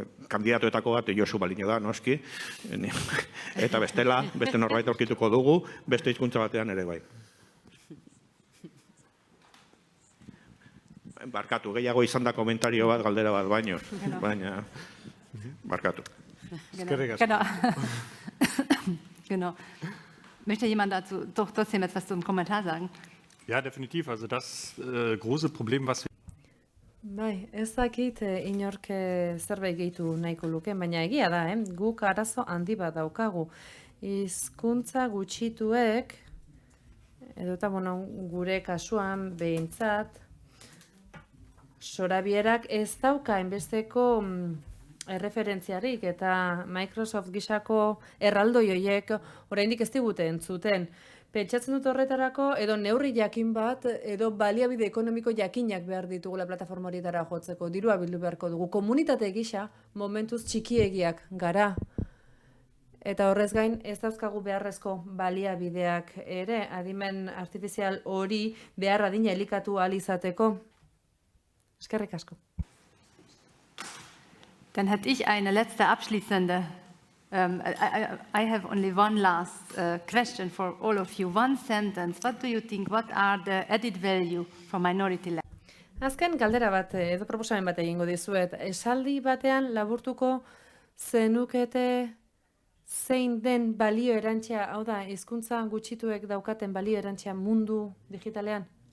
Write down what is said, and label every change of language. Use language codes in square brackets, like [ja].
[eu] Kandidatuetako bat Josu Balino da, noski, eta bestela, beste norbait aurkituko dugu, beste hizkuntza batean ere bai. Barkatu, gehiago izan da komentario bat, galdera bat baino, baina barkatu. Eskerrik asko. [de] Genau. Möchte jemand dazu doch trotzdem etwas zum Kommentar sagen? Ja, definitiv. Also das große Problem, was wir [eu] Bai, ez dakit inork zerbait gehitu nahiko luke, baina egia da, guk arazo handi bat daukagu. Hizkuntza gutxituek, edota gure kasuan behintzat, Sorabierak ez dauka enbesteko erreferentziarik eta Microsoft gisako erraldoi horiek oraindik ez digute entzuten. Pentsatzen dut horretarako edo neurri jakin bat edo baliabide ekonomiko jakinak behar ditugula plataforma horietara jotzeko, dirua bildu beharko dugu. Komunitate gisa momentuz txikiegiak gara. Eta horrez gain ez dauzkagu beharrezko baliabideak ere, adimen artifizial hori behar adina elikatu ahal izateko. Eskerrik asko. [de] Dann hätte ich eine letzte abschließende. [en] I have only one last question for all of you. One sentence. What do you think? What are the added value for minority language? [eu] Azken galdera bat edo proposamen bat egingo dizuet. Esaldi batean laburtuko zenukete zein den balio erantzia, hau da, hizkuntza gutxituek daukaten balio erantzia mundu digitalean?